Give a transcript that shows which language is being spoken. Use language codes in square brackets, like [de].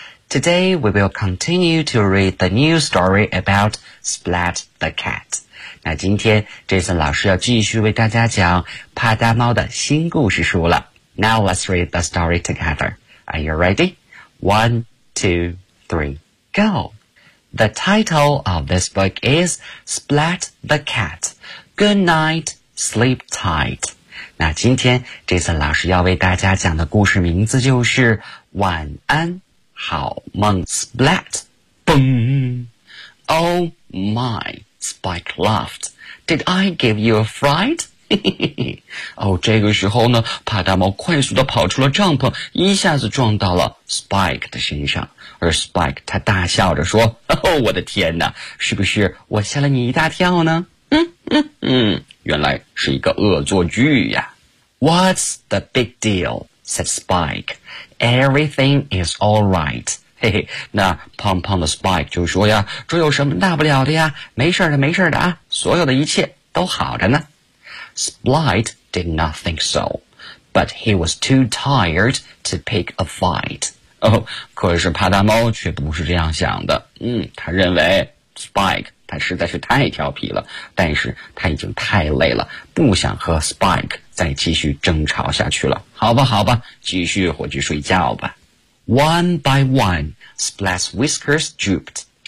[en] Today we will continue to read the new story about Splat the Cat. [zh] 那今天 Jason 老师要继续为大家讲帕达猫的新故事书了。 [en] Now let's read the story together. Are you ready? 1, 2, 3, go. The title of this book is Splat the Cat. Good night, sleep tight. [zh] 那今天 Jason 老师要为大家讲的故事名字就是晚安好梦。 [en] Splat, boom. Oh my, Spike laughed. Did I give you a fright? [zh] 哦，这个时候呢，帕达猫快速地跑出了帐篷，一下子撞到了 Spike 的身上。而 Spike 他大笑着说，哦，我的天哪，是不是我吓了你一大跳呢？原来是一个恶作剧呀。 [en] What's the big deal? Said Spike. Everything is all right. [zh] 嘿嘿，那胖胖的 Spike 就说呀，这有什么大不了的呀，没事的没事的啊，所有的一切都好着呢。 [en] Splat did not think so, but he was too tired to pick a fight. [zh] 哦，可是帕达猫却不是这样想的。他认为 Spike 他实在是太调皮了，但是他已经太累了，不想和 Spike 再继续争吵下去了。好吧，好吧，继续回去睡觉吧。 [en] One by one, Splat's whiskers drooped.